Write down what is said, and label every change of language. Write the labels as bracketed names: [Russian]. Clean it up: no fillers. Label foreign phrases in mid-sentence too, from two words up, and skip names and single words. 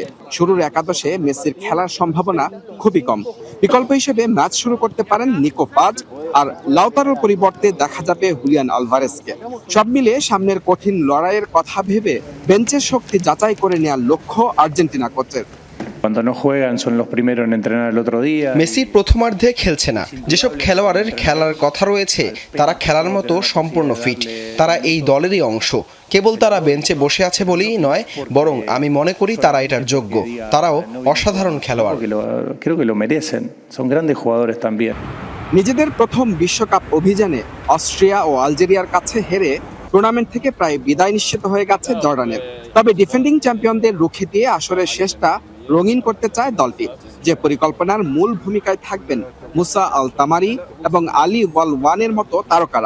[Bangla] শুরুর একাদশে মেসির খেলার সম্ভাবনা খুবই কম। বিকল্প হিসেবে ম্যাচ শুরু করতে পারেন নিকো পাজ, আর লাউতারোর পরিবর্তে দেখা যাবে হুলিয়ান আলভারেজকে। সব মিলে সামনের কঠিন লড়াইয়ের কথা ভেবে বেঞ্চের শক্তি যাচাই করে নেওয়ার লক্ষ্য আর্জেন্টিনা কোচের। [Spanish] Cuando no juegan son los primeros en entrenar el otro día. [Bangla] মেসি প্রথমার্ধে খেলছে না। যেসব খেলোয়াড়ের খেলার কথা রয়েছে তারা খেলার মতো সম্পূর্ণ ফিট, তারা এই দলেরই অংশ। কেবল তারা বেঞ্চে বসে আছে বলেই নয়, বরং আমি মনে করি তারা এটার যোগ্য। তারাও অসাধারণ খেলোয়াড়। [Spanish] Creo que lo merecen. Son grandes jugadores también. [Bangla] নিজেদের প্রথম বিশ্বকাপ অভিযানে অস্ট্রিয়া ও আলজেরিয়ার কাছে হেরে টুর্নামেন্ট থেকে প্রায় বিদায় নিশ্চিত হয়ে গেছে জর্ডানের। তবে ডিফেন্ডিং চ্যাম্পিয়নদের রুখে দিয়ে আসরের শেষটা রঙিন করতে চায় দলটি, যে পরিকল্পনার মূল ভূমিকায় থাকবেন মুসা আল তামারি এবং আলী ওয়াল ওয়ানের মতো তারকারা।